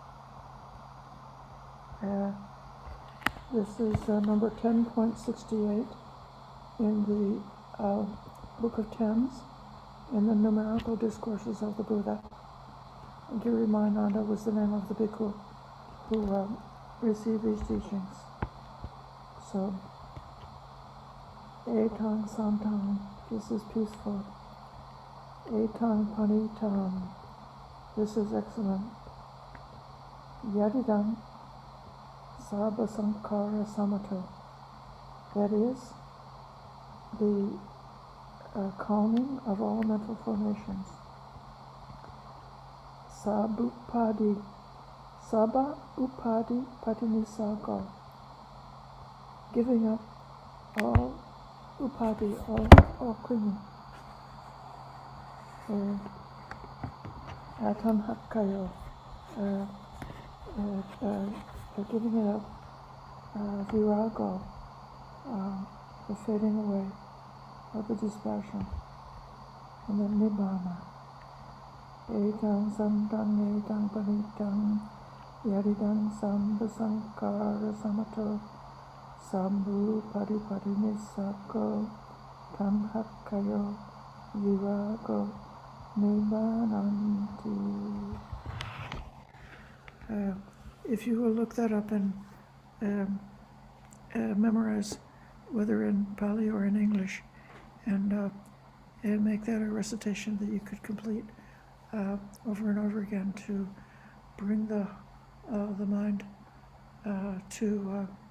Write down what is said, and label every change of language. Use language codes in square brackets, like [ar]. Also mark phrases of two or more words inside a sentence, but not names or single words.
[en] This is number 10.68 in the Book of Tens, in the numerical discourses of the Buddha. Girimananda was the name of the bhikkhu who received these teachings. So, [pi] etang santang, [en] this is peaceful. [pi] Etang panitam, [en] this is excellent. [pi] Yadidam sabhasankara samato, [en] that is the calming of all mental formations. [pi] Sabha upadi patinisago, [en] giving up all upadi, all clinging. Atanhakayo, giving it up. Virago, the fading away of the dispassion. And then nibbana. [pi] Etang santang, etang panitang, yadidang sabhasankara samato, sambhu padipadinisako, tanhakayo, virago, nibbananti. [en] If you will look that up and memorize, whether in Pali or in English, and make that a recitation that you could complete over and over again to bring the mind to